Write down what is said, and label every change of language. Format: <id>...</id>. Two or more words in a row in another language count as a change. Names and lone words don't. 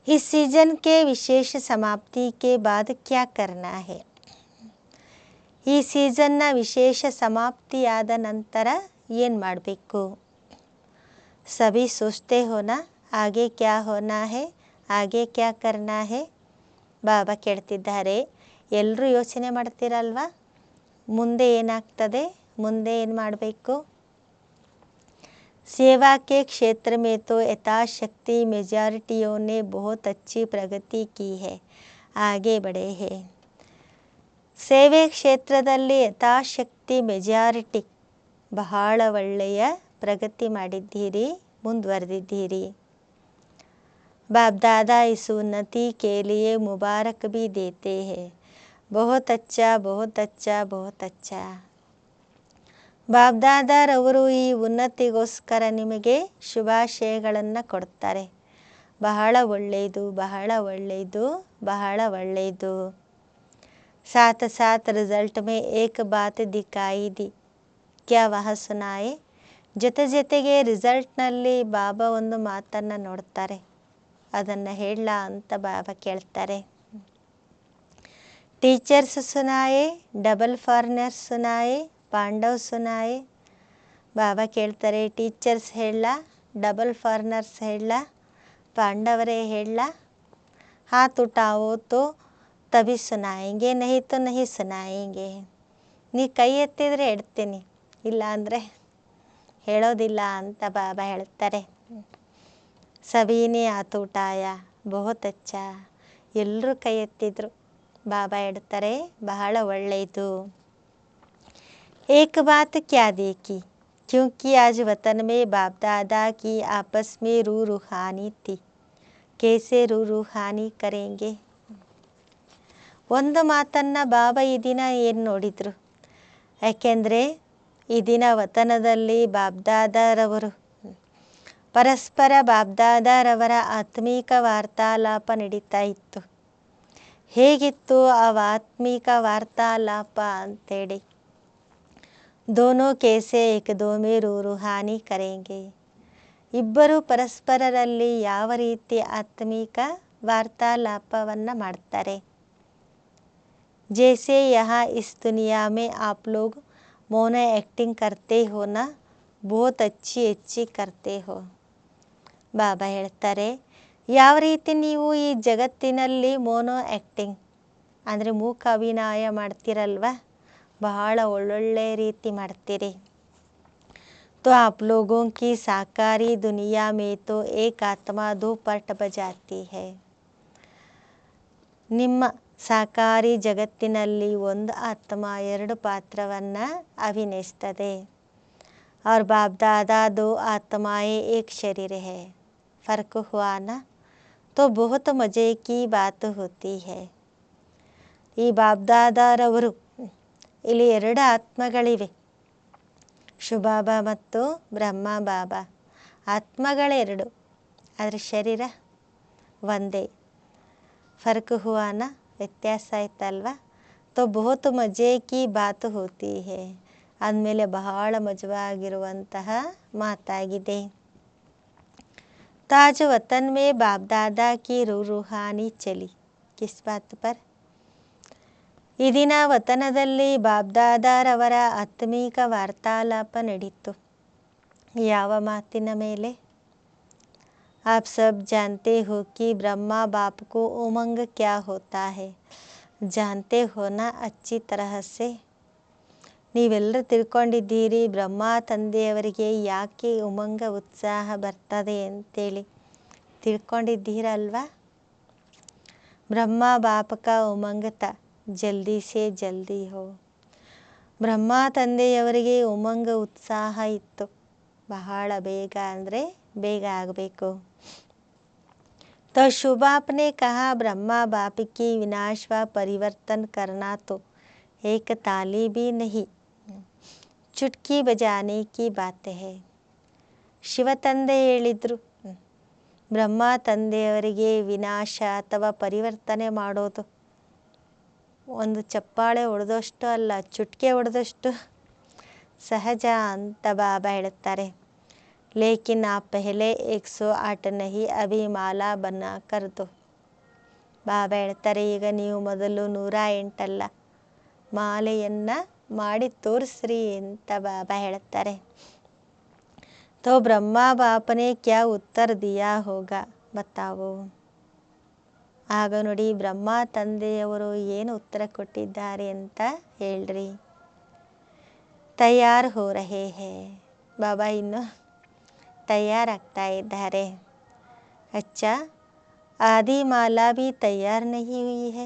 <hi>इस सीजन के विशेष समाप्ति के बाद क्या करना है?</hi> <kn>ಈ ಸೀಸನ್ನ ವಿಶೇಷ ಸಮಾಪ್ತಿಯಾದ ನಂತರ ಏನು ಮಾಡಬೇಕು?</kn> <hi>सभी सोचते हो ना आगे क्या होना है, आगे क्या करना है?</hi> <kn>ಬಾಬಾ ಕೇಳ್ತಿದ್ದಾರೆ, ಎಲ್ಲರೂ ಯೋಚನೆ ಮಾಡ್ತೀರಲ್ವಾ, ಮುಂದೆ ಏನಾಗ್ತದೆ, ಮುಂದೆ ಏನು ಮಾಡಬೇಕು?</kn> <hi>सेवा के क्षेत्र में तो यथाशक्ति मेजॉरिटियों ने बहुत अच्छी प्रगति की है, आगे बढ़े हैं.</hi> <kn>ಸೇವೆ ಕ್ಷೇತ್ರದಲ್ಲಿ ಯಥಾಶಕ್ತಿ ಮೆಜಾರಿಟಿ ಬಹಳ ಒಳ್ಳೆಯ ಪ್ರಗತಿ ಮಾಡಿದ್ದೀರಿ, ಮುಂದುವರೆದಿದ್ದೀರಿ.</kn> <hi>बाप दादा इस उन्नति के लिए मुबारक भी देते हैं. बहुत अच्छा, बहुत अच्छा, बहुत अच्छा.</hi> <kn>ಬಾಪ್ ದಾದಾರವರು ಈ ಉನ್ನತಿಗೋಸ್ಕರ ನಿಮಗೆ ಶುಭಾಶಯಗಳನ್ನು ಕೊಡ್ತಾರೆ. ಬಹಳ ಒಳ್ಳೆಯದು, ಬಹಳ ಒಳ್ಳೆಯದು, ಬಹಳ ಒಳ್ಳೆಯದು.</kn> <hi>साथ साथ रिजल्ट में एक बात दिखाई दी, क्या वह सुनाए?</hi> <kn>ಜೊತೆ ಜೊತೆಗೆ ರಿಸಲ್ಟ್ನಲ್ಲಿ ಬಾಬಾ ಒಂದು ಮಾತನ್ನು ನೋಡ್ತಾರೆ, ಅದನ್ನು ಹೇಳಲಾ ಅಂತ ಬಾಬಾ ಕೇಳ್ತಾರೆ.</kn> <hi>टीचर्स सुनाएँ,</hi> <en>double foreigners</en> <hi>सुनाएँ, पांडव सुनाएँ.</hi> <kn>ಬಾಬಾ ಕೇಳ್ತಾರೆ, ಟೀಚರ್ಸ್ ಹೇಳಲಾ,</kn> <en>double foreigners</en> <kn>ಹೇಳಲಾ, ಪಾಂಡವರೇ ಹೇಳಲಾ?</kn> <hi>हाथ उठाओ तो तभी सुनाएंगे, नहीं तो नहीं सुनाएंगे.</hi> <kn>ನೀ ಕೈ ಎತ್ತಿದರೆ ಹೇಳ್ತೀನಿ, ಇಲ್ಲ ಅಂದರೆ ಹೇಳೋದಿಲ್ಲ ಅಂತ ಬಾಬಾ ಹೇಳ್ತಾರೆ.</kn> <hi>सभी ने हाथ उठाया, बहुत अच्छा.</hi> <kn>ಎಲ್ಲರೂ ಕೈ ಎತ್ತಿದ್ರು. ಬಾಬಾ ಹೇಳ್ತಾರೆ, ಬಹಳ ಒಳ್ಳೆಯದು.</kn> <hi>एक बात क्या देखी, क्योंकि आज वतन में बाप दादा की आपस में रूह रूहानी थी, कैसे रूह रूहानी करेंगे?</hi> <kn>ಒಂದು ಮಾತನ್ನು ಬಾಬಾ ಈ ದಿನ ಏನು ನೋಡಿದರು, ಯಾಕೆಂದರೆ ಈ ದಿನ ವತನದಲ್ಲಿ ಬಾಬ್ದಾದಾರವರು ಪರಸ್ಪರ ಬಾಬ್ದಾದಾರವರ ಆತ್ಮೀಕ ವಾರ್ತಾಲಾಪ ನಡೀತಾ ಇತ್ತು. ಹೇಗಿತ್ತು ಆ ಆತ್ಮೀಕ ವಾರ್ತಾಲಾಪ ಅಂತೇಳಿ?</kn> <hi>दोनों कैसे एक दो में रूहानी करेंगे.</hi> <kn>ಇಬ್ಬರು ಪರಸ್ಪರರಲ್ಲಿ ಯಾವ ರೀತಿ ಆತ್ಮೀಕ ವಾರ್ತಾಲಾಪವನ್ನು ಮಾಡ್ತಾರೆ?</kn> <hi>जैसे यहाँ इस दुनिया में आप लोग</hi> <en>mono acting</en> <hi>करते हो ना, बहुत अच्छी अच्छी करते हो.</hi> <kn>ಬಾಬಾ ಹೇಳ್ತಾರೆ, ಯಾವ ರೀತಿ ನೀವು ಈ ಜಗತ್ತಿನಲ್ಲಿ</kn> <en>mono acting</en> <kn>ಅಂದರೆ ಮೂಕ ಅಭಿನಯ ಮಾಡ್ತೀರಲ್ವ, ಬಹಳ ಒಳ್ಳೊಳ್ಳೆ ರೀತಿ ಮಾಡ್ತೀರಿ.</kn> <hi>तो आप लोगों की साकारी दुनिया में तो एक आत्मा दो पट बजाती है.</hi> <kn>ನಿಮ್ಮ ಸಾಕಾರಿ ಜಗತ್ತಿನಲ್ಲಿ ಒಂದು ಆತ್ಮ ಎರಡು ಪಾತ್ರವನ್ನು ಅಭಿನಯಿಸ್ತದೆ.</kn> <hi>और बाप दादा दो आत्माएं एक शरीर है, फ़र्क हुआ ना, तो बहुत मज़े की बात होती है.</hi> <kn>ಈ ಬಾಬ್ದಾದಾರವರು ಇಲ್ಲಿ ಎರಡು ಆತ್ಮಗಳಿವೆ, ಶಿವಬಾಬಾ ಮತ್ತು ಬ್ರಹ್ಮ ಬಾಬಾ. ಆತ್ಮಗಳೆರಡು, ಆದರೆ ಶರೀರ ಒಂದೇ.</kn> <hi>फ़र्क हुआ ना,</hi> <kn>ವ್ಯತ್ಯಾಸ ಆಯ್ತಲ್ವ.</kn> <hi>तो बहुत मज़े की बात होती है,</hi> <kn>ಅಂದಮೇಲೆ ಬಹಳ ಮಜವಾಗಿರುವಂತಹ ಮಾತಾಗಿದೆ.</kn> <hi>ताज वतन में बाप दादा की रूहानी चली, किस बात पर?</hi> <kn>ಈ ದಿನ ವತನದಲ್ಲಿ ಬಾಬ್ದಾದಾರವರ ಆತ್ಮೀಕ ವಾರ್ತಾಲಾಪ ನಡೀತು. ಯಾವ ಮಾತಿನ ಮೇಲೆ?</kn> <hi>आप सब जानते हो कि ब्रह्मा बाप को उमंग क्या होता है, जानते हो ना अच्छी तरह से?</hi> <kn>ನೀವೆಲ್ಲರೂ ತಿಳ್ಕೊಂಡಿದ್ದೀರಿ ಬ್ರಹ್ಮ ತಂದೆಯವರಿಗೆ ಯಾಕೆ ಉಮಂಗ ಉತ್ಸಾಹ ಬರ್ತದೆ ಅಂತೇಳಿ ತಿಳ್ಕೊಂಡಿದ್ದೀರಲ್ವಾ?</kn> <hi>ब्रह्मा बाप का उमंग था जल्दी से जल्दी हो.</hi> <kn>ಬ್ರಹ್ಮ ತಂದೆಯವರಿಗೆ ಉಮಂಗ ಉತ್ಸಾಹ ಇತ್ತು, ಬಹಳ ಬೇಗ ಅಂದರೆ ಬೇಗ ಆಗಬೇಕು.</kn> <hi>तो शिव बाप ने कहा ब्रह्मा बाप की विनाश व परिवर्तन करना तो एक ताली भी नहीं, चुटकी बजाने की बात है.</hi> <kn>ಶಿವ ತಂದೆ ಹೇಳಿದರು, ಬ್ರಹ್ಮ ತಂದೆಯವರಿಗೆ ವಿನಾಶ ಅಥವಾ ಪರಿವರ್ತನೆ ಮಾಡೋದು ಒಂದು ಚಪ್ಪಾಳೆ ಹೊಡೆದಷ್ಟು ಅಲ್ಲ, ಚುಟ್ಕೆ ಹೊಡೆದಷ್ಟು ಸಹಜ ಅಂತ ಬಾಬಾ ಹೇಳುತ್ತಾರೆ.</kn> <hi>लेकिन आप पहले 108 नहीं अभी माला बना कर दो.</hi> <kn>ಬಾಬಾ ಹೇಳ್ತಾರೆ, ಈಗ ನೀವು ಮೊದಲು 108 ಅಲ್ಲ, ಮಾಲೆಯನ್ನು ಮಾಡಿ ತೋರಿಸ್ರಿ ಅಂತ ಬಾಬಾ ಹೇಳ್ತಾರೆ.</kn> <hi>तो ब्रह्मा बाप ने क्या उत्तर दिया होगा बताओ.</hi> <kn>ಆಗ ನೋಡಿ ಬ್ರಹ್ಮ ತಂದೆಯವರು ಏನು ಉತ್ತರ ಕೊಟ್ಟಿದ್ದಾರೆ ಅಂತ ಹೇಳ್ರಿ.</kn> <hi>तैयार हो रहे हैं.</hi> <kn>ಬಾಬಾ ಇನ್ನು ತಯಾರಾಗ್ತಾ ಇದ್ದಾರೆ.</kn> <hi>अच्छा आदि माला भी तैयार नहीं हुई है.</hi>